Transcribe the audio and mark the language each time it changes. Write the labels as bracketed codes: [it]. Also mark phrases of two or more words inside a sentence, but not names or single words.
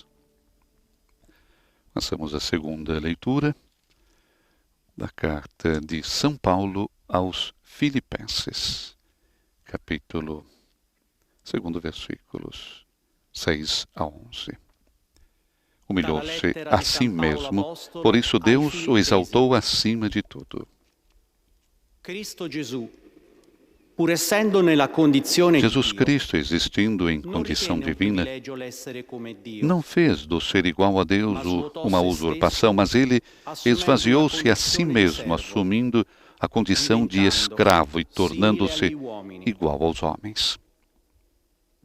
[pt] Passamos à segunda leitura da carta de São Paulo aos Filipenses, capítulo 2, versículos 6 a 11. Humilhou-se a si mesmo, por isso Deus o exaltou acima de tudo. [it] Cristo Gesù, pur essendo nella condizione [pt] Jesus Cristo, existindo em condição divina, não fez do ser igual a Deus uma usurpação, mas ele esvaziou-se a si mesmo, assumindo a condição de escravo e tornando-se igual aos homens.